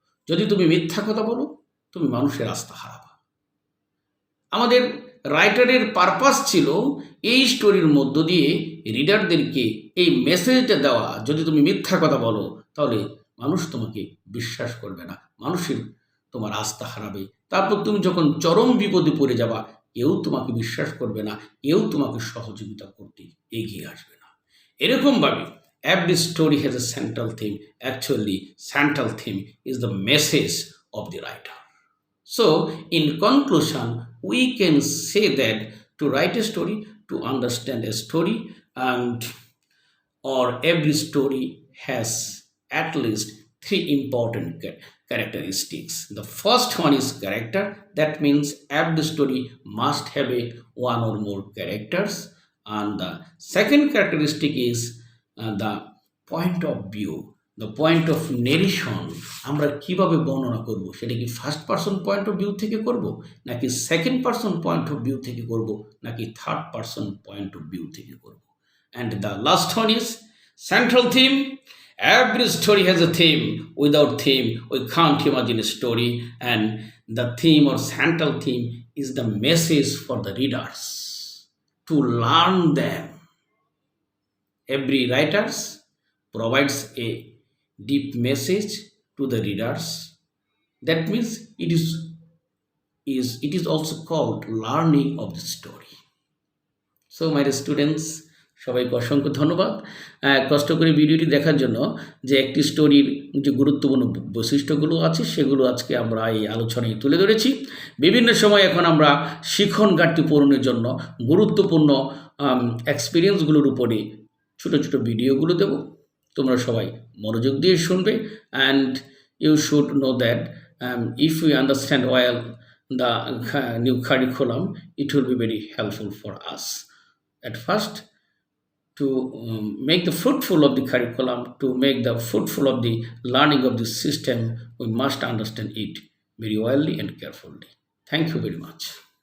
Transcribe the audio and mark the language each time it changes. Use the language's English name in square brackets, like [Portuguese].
[Bangla] যদি তুমি মিথ্যা কথা বলো, তুমি মানুষের আস্থা হারাবা। আমাদের রাইটারের পারপাস ছিল এই স্টোরির মধ্য দিয়ে রিডারদেরকে এই মেসেজটা দেওয়া, যদি তুমি মিথ্যা কথা বলো তাহলে মানুষ তোমাকে বিশ্বাস করবে না, মানুষের তোমার আস্থা হারাবে। তারপর তুমি যখন চরম বিপদে পড়ে যাবা, কেউ তোমাকে বিশ্বাস করবে না, কেউ তোমাকে সহযোগিতা করতে এগিয়ে আসবে না। এরকমভাবে [English] every story has a central theme. Actually, central theme is the message of the writer. So, in conclusion, we can say that to write a story, to understand a story, and or every story has at least three important characteristics. The first one is character. That means every story must have a one or more characters. And the second characteristic is the point of view, the point of narration. [Bangla] আমরা কিভাবে বর্ণনা করব, সেটা কি first person point of view থেকে করব, নাকি second person point of view থেকে করব, নাকি third person point of view থেকে করব। [English] And the last one is central theme. Every story has a theme. Without theme, we can't imagine a story. And the theme or central theme is the message for the readers to learn them. Every writer provides a deep message to the readers. That means it is also called learning of the story. So my students, [Bangla] সবাইকে অসংখ্য ধন্যবাদ কষ্ট করে ভিডিওটি দেখার জন্য। যে একটি স্টোরির যে গুরুত্বপূর্ণ বৈশিষ্ট্যগুলো আছে সেগুলো আজকে আমরা এই আলোচনায় তুলে ধরেছি। বিভিন্ন সময় এখন আমরা শিখন ঘাটতি পূরণের জন্য গুরুত্বপূর্ণ এক্সপিরিয়েন্সগুলোর উপরে ছোটো ছোটো ভিডিওগুলো দেব। তোমরা সবাই মনোযোগ দিয়ে শুনবে। [English] And you should know that if you understand well the new curriculum, it will be very helpful for us. At first, to make the fruitful of the curriculum, to make the fruitful of the learning of the system, we must understand it very wellly and carefully. Thank you very much.